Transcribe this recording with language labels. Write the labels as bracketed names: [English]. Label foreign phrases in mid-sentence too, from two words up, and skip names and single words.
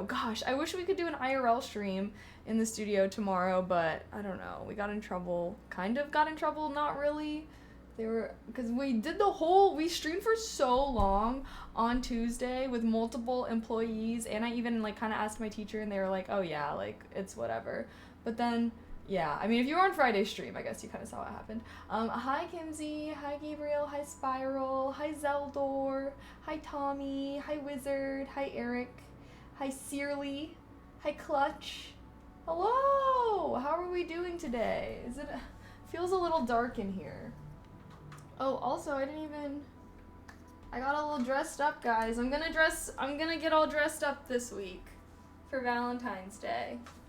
[English] Gosh, I wish we could do an IRL stream in the studio tomorrow, but I don't know, we got in trouble, not really. Because we streamed for so long on Tuesday with multiple employees, and I even, like, kind of asked my teacher, and they were like, oh, yeah, like, it's whatever. But then, yeah, I mean, if you were on Friday's stream, I guess you kind of saw what happened. Hi, Kimsey. Hi, Gabriel. Hi, Spiral. Hi, Zeldor. Hi, Tommy. Hi, Wizard. Hi, Eric. Hi, Searly. Hi, Clutch. Hello! How are we doing today? Feels a little dark in here. Oh, also, I got a little dressed up, guys. I'm gonna get all dressed up this week for Valentine's Day.